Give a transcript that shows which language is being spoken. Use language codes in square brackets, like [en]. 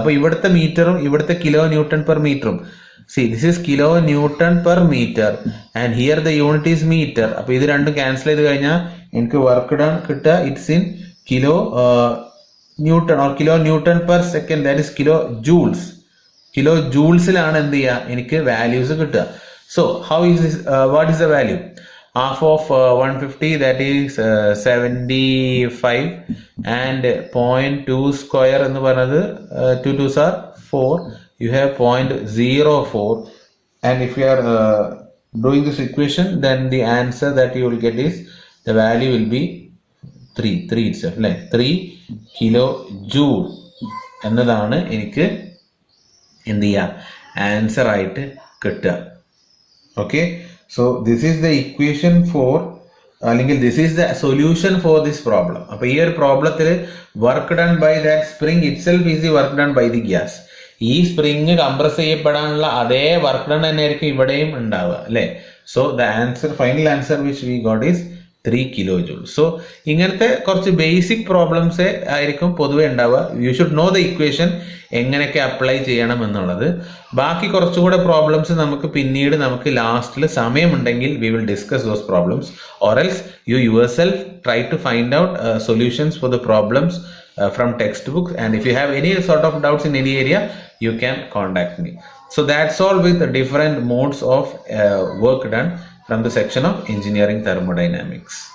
[ml] അപ്പോൾ ഇവിടുത്തെ മീറ്ററും ഇവിടുത്തെ കിലോ ന്യൂട്ടൺ പെർ മീറ്ററും, [en] This is kilo newton per metre and here the unit is metre. [ml] അപ്പോൾ ഇത് രണ്ടും ക്യാൻസൽ ചെയ്ത് കഴിഞ്ഞാൽ എനിക്ക് വർക്ക് ഡൺ കിട്ടുക [en] It's in kilo newton or kilo newton per second, that is kilo joules. [ml] Kilo ജൂൾസിലാണ് എന്ത് ചെയ്യുക എനിക്ക് വാല്യൂസ് കിട്ടുക. [en] So how is this, what is the value? Half of 150, that is 75, and 0.2 square [ml] എന്ന് പറയുന്നത് [en] 2 2s are 4, you have 0.04, and if you are doing this equation, then the answer that you will get is, the value will be 3 itself, like 3 kilojoule [ml] എന്നതാണ് എനിക്ക് എന്ത് ചെയ്യാം answer ആയിട്ട് കിട്ടുക. [en] okay, so this is the equation for [ml] അല്ലെങ്കിൽ [en] this is the solution for this problem. [ml] അപ്പോൾ ഈ ഒരു പ്രോബ്ലത്തിൽ [en] Work done by that spring itself is the work done by the gas. [ml] ഈ സ്പ്രിംഗ് കംപ്രസ് ചെയ്യപ്പെടാനുള്ള അതേ വർക്ക് ഡൺ തന്നെ ആയിരിക്കും ഇവിടെയും ഉണ്ടാവുക, അല്ലേ? [en] So the answer, final answer which we got is 3 kilojoule. [ml] So ഇങ്ങനത്തെ കുറച്ച് ബേസിക് പ്രോബ്ലംസ് ആയിരിക്കും പൊതുവെ ഉണ്ടാവുക. [en] you should know the equation [ml] എങ്ങനെയൊക്കെ അപ്ലൈ ചെയ്യണം എന്നുള്ളത്. ബാക്കി കുറച്ചുകൂടെ പ്രോബ്ലംസ് നമുക്ക് പിന്നീട് നമുക്ക് ലാസ്റ്റിൽ സമയമുണ്ടെങ്കിൽ [en] We will discuss those problems, or else you yourself try to find out solutions for the problems from textbooks, and if you have any sort of doubts in any area, you can contact me. So that's all with the different modes of work done from the section of engineering thermodynamics.